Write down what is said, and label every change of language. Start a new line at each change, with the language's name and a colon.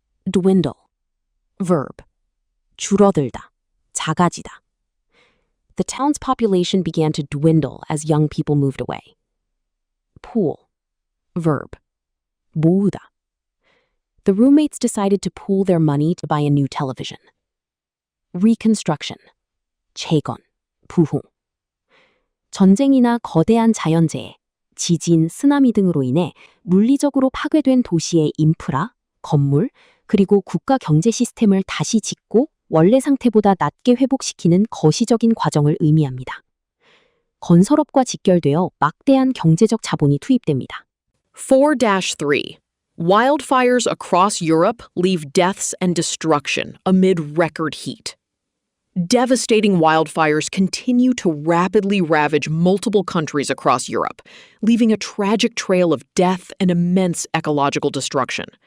English: Dwindle, verb,
Korean: 줄어들다, 작아지다.
English: The town's population began to dwindle as young people moved away. Pool, verb,
Korean: 모으다.
English: The roommates decided to pool their money to buy a new television.
Korean: Reconstruction, 재건, 부흥. 전쟁이나 거대한 자연재해, 지진, 쓰나미 등으로 인해 물리적으로 파괴된 도시의 인프라, 건물, 그리고 국가 경제 시스템을 다시 짓고 원래 상태보다 낮게 회복시키는 거시적인 과정을 의미합니다. 건설업과 직결되어 막대한 경제적 자본이 투입됩니다.
English: 4-3. Wildfires across Europe leave deaths and destruction amid record heat. Devastating wildfires continue to rapidly ravage multiple countries across Europe, leaving a tragic trail of death and immense ecological destruction.